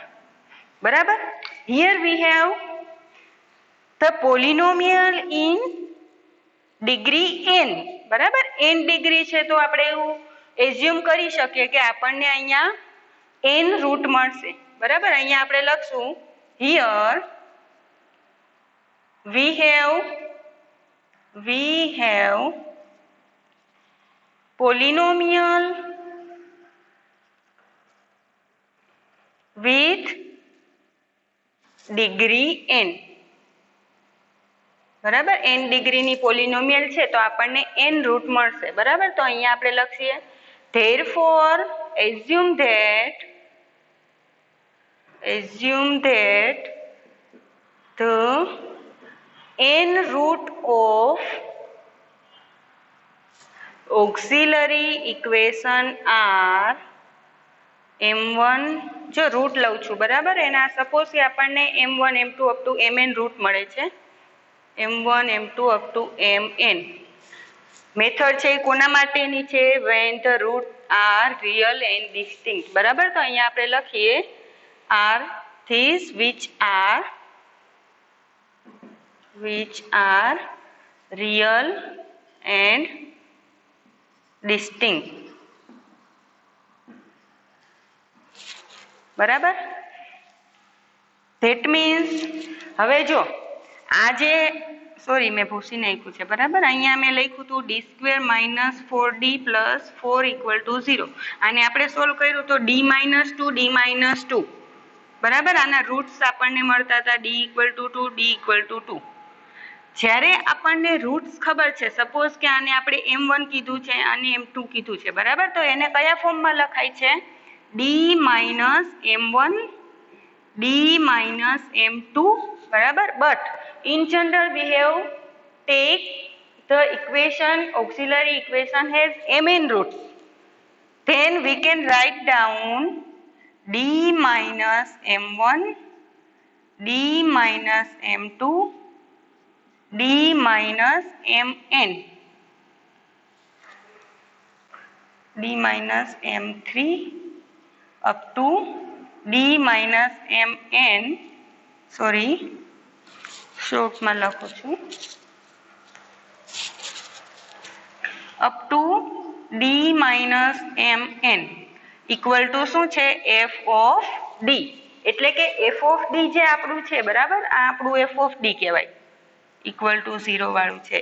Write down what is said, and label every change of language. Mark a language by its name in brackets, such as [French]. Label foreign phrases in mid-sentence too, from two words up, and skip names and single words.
[English] બરાબર, here we have the polynomial in degree n. [Gujarati] બરાબર, n ડિગ્રી છે તો આપણે એવું એઝ્યુમ કરી શકીએ કે આપણને અહીંયા n રૂટ મળશે. બરાબર, અહીંયા આપણે લખશું [English] હિયર we have polynomial with degree n. [Gujarati] બરાબર, n ડિગ્રીની પોલિનોમિયલ છે તો આપણને n રૂટ મળશે. બરાબર, તો અહીંયા આપણે લખીએ [English] therefore assume that the n root of auxiliary equation are m1, [Gujarati] જો રૂટ લઉં છું, બરાબર, એના સપોઝ કે આપણને m1 m2 [English] up to [Gujarati] mn રૂટ મળે છે, m1 m2 [English] up to [Gujarati] mn. મેથડ છે એ કોના માટેની છે, [English] when the root are real and distinct. [Gujarati] બરાબર, તો અહીંયા આપણે લખીએ [English] are these which are which are real and distinct. [Gujarati] બરાબર? [English] that means [Gujarati] હવે જો આજે સોરી મેં ભૂસી નાખ્યું છે. બરાબર, અહીંયા મેં લખ્યું હતું [English] d square minus 4d plus 4 equal to 0. [Gujarati] આને આપણે સોલ્વ કર્યું તો d માઇનસ 2 બરાબર. આના રૂટ્સ આપણને મળતા હતા d [English] equal to [Gujarati] 2 d [English] equal to [Gujarati] 2. જ્યારે આપણને રૂટ્સ ખબર છે, સપોઝ કે આને આપણે m1 કીધું છે અને m2 કીધું છે, બરાબર, તો એને કયા ફોર્મમાં લખાય છે? [English] d માઇનસ m1 d minus m2, બરાબર. But in general we have take the equation, auxiliary equation has mn roots. Then we can write down d minus m1 d minus m2 d minus mn d minus m3 up to d minus mn, [Gujarati] સોરી શોર્ટમાં લખું છું, [English] up to d minus mn equal to [Gujarati] શું છે? [English] f of d. [Gujarati] એટલે કે [English] f of d [Gujarati] જે આપણું છે, બરાબર, આ આપણું [English] f of d [Gujarati] કહેવાય, [English] equal to [Gujarati] 0 વાળું છે.